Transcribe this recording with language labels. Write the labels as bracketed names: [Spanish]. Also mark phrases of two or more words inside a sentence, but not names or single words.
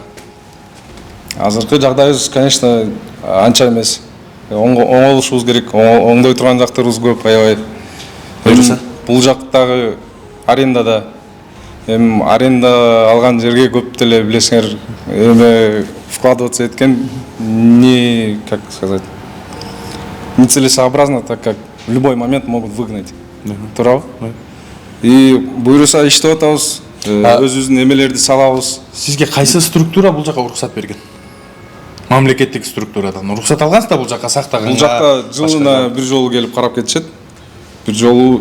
[Kyrgyz] Азыркы жагдайыбыз, конечно, анча эмес. Оңолушубуз керек. Оңдой турган жактарыбыз көп, аябай. Буйруса. Бул жактагы арендада аренда алган жерге көп деле билесиңер, эме вкладываться эткен не, [Russian] как сказать, нецелесообразно, так как в любой момент могут выгнать. [Kyrgyz] Туурабы? И буйруса иштеп атабыз, өзүбүздүн эмелерди салабыз. Сизге кайсы структура бул жака уруксат берген? Мамлекеттик структурадан уруксат алгансызда бул жака сактаганга? Бул жакка жылына бир жолу келип карап кетишет. Бир жолу